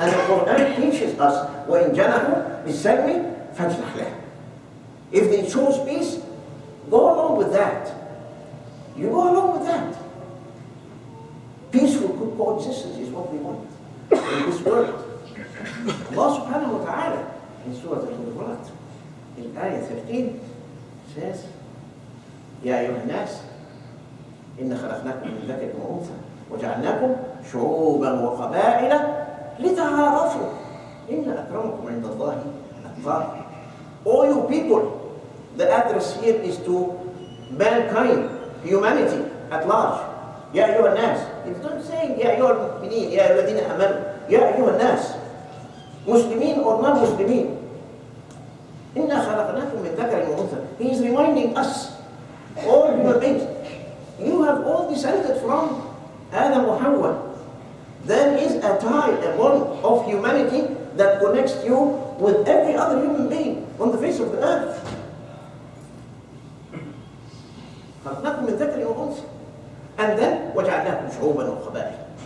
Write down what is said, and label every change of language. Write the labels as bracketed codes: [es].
[en] And the Quran teaches us, [ar] وَإِنْ جَنَحُوا لِلسَّلْمِ فَاجْنَحْ لَهُ. [en] If they chose peace, go along with that. You go along with that. Peaceful coexistence is what we want in this world. Allah subhanahu wa ta'ala in Surah Al-Hujurat, in Ayah 13, says, [ar] يا أيها الناس إن خلقناكم من ذكر وأنثى وجعلناكم شعوبا وقبائل لتعارفوا إن أكرمكم عند الله أتقاكم. [en] All you people, the address here is to mankind, humanity at large. [ar] يا أيها الناس. [en] It's not saying [ar] يا أيها المؤمنين, يا أيها الذين آمنوا, يا أيها الناس. [en] Muslimin or non-Muslimin. [ar] إنا خلقناكم من ذكر وأنثى. [en] He is reminding us, all human beings, you have all descended from Adam or Hawa. There is a tie, a bond of humanity that connects you with every other human being on the face of the earth. [ar] خلقناكم من ذكر وأنثى. [en] And then [ar] وجعلناكم شعوبا وقبائل.